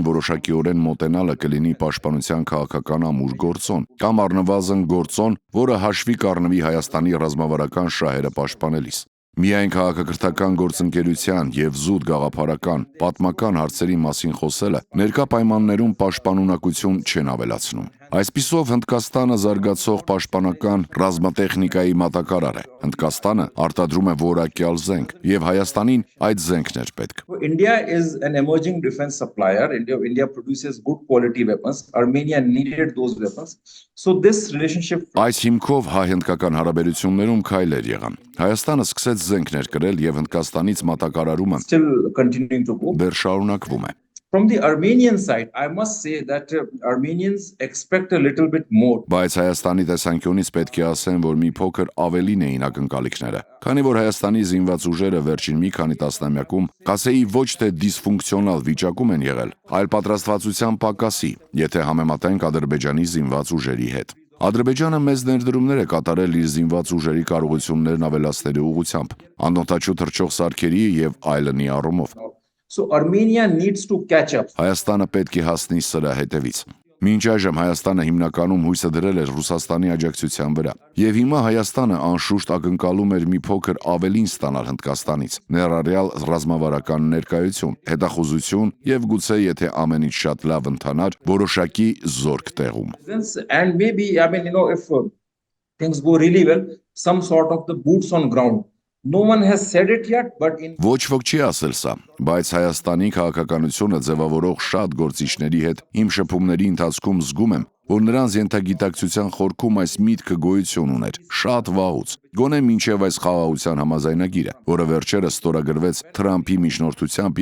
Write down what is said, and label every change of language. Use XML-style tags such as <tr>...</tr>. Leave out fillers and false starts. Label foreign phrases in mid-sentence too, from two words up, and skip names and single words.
<hy>որոշակիորեն մոտենալը կլինի պաշտպանության քաղաքական ամուր գործոն, կամ առնվազն գործոն, որը հաշվի կառնվի Հայաստանի ռազմավարական շահերը պաշտպանելիս։ Միայն քաղաքակրթական գործընկերության եւ զուտ գաղափարական, պատմական հարցերի մասին խոսելը ներկա պայմաններում պաշտպանունակություն չեն ավելացնում։ Այսպիսով Հնդկաստանը զարգացող պաշտպանական ռազմատեխնիկայի մատակարար է։ Հնդկաստանը արտադրում է որակյալ զենք եւ Հայաստանին այդ զենքն էր պետք։</hy> <en>India is an emerging defense supplier. India produces good quality weapons. Armenia needed those weapons. So this relationship</en> <hy>Այս հիմքով հայ-հնդկական հարաբերություններում քայլեր եղան։ Հայաստանը սկսեց զենքներ կրել եւ Հնդկաստանից մատակարարումը</hy> <en>still continuing to go.</en> <hy>դեռ շարունակվում է։</hy> <en>From the Armenian side, I must say that Armenians expect a little bit more.</en> <hy>Բայց Հայաստանի տեսանկյունից պետք է ասեմ, որ մի փոքր ավելին էին ակնկալիքները, քանի որ Հայաստանի զինված ուժերը վերջին մի քանի տասնամյակում, կասեի ոչ թե դիսֆունկցիոնալ վիճակում են եղել, այլ պատրաստվածության պակասի, եթե համեմատենք Ադրբեջանի զինված ուժերի հետ։ Ադրբեջանը մեծ ներդրումներ է կատարել իր զինված ուժերի կարողություններն ավելացնելու ուղղությամբ, անօդաչու թռչող սարքերի եւ այլնի առումով։</hy> <en>So Armenia needs to catch up.</en> <hy>Հայաստանը պետք է հասնի սրա հետևից։ Մինչ այժմ Հայաստանը հիմնականում հույսը դրել էր Ռուսաստանի աջակցության վրա, եւ հիմա Հայաստանը անշուշտ ակնկալում էր մի փոքր ավելին ստանալ Հնդկաստանից, ներառյալ ռազմավարական ներկայություն, հետախուզություն եւ գուցե եթե ամեն ինչ շատ լավ ընթանար, որոշակի զորք տեղում։</hy> <en>And maybe, if things go really well, some sort of the boots on ground. No one has said it yet, but in</en> <hy>Ոչ ոք չի ասել սա, բայց Հայաստանի քաղաքականությունը ձևավորող շատ գործիչների հետ իմ շփումների ընթացքում զգում եմ, որ նրանց ենթագիտակցության խորքում այս միտքը գոյություն ուներ, շատ վաղուց, գոնե մինչև այս խաղաղության համաձայնագիրը, որը վերջերս ստորագրվեց Թրամփի միջնորդությամբ</hy>